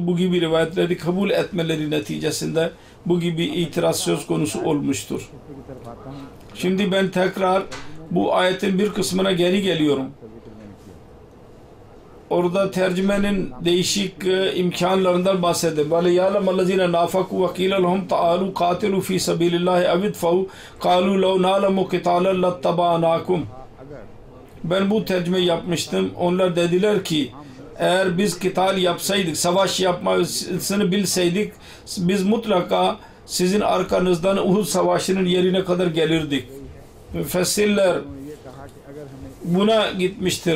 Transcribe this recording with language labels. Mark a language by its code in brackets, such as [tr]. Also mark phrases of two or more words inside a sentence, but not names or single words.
[tr] Bu gibi rivayetleri kabul etmeleri neticesinde bu gibi itiraz söz konusu olmuştur. Şimdi ben tekrar bu ayetin bir kısmına geri geliyorum. Orada tercümenin değişik imkanlarından bahsediyor. [ar] وَلَيَعْلَمَ الَّذِينَ نَافَقُوا وَقِيلَ لَهُمْ تَعَالُوا قَاتِلُوا فِي سَبِيلِ اللّٰهِ اَوِدْفَوْا قَالُوا لَوْ نَعْلَمُ قِتَالًا لَاتَّبَعْنَاكُمْ. [tr] Ben bu tercüme yapmıştım. Onlar dediler ki eğer biz kital yapsaydık, savaş yapmasını bilseydik biz mutlaka sizin arkanızdan Uhud Savaşı'nın yerine kadar gelirdik. Müfessirler buna gitmiştir.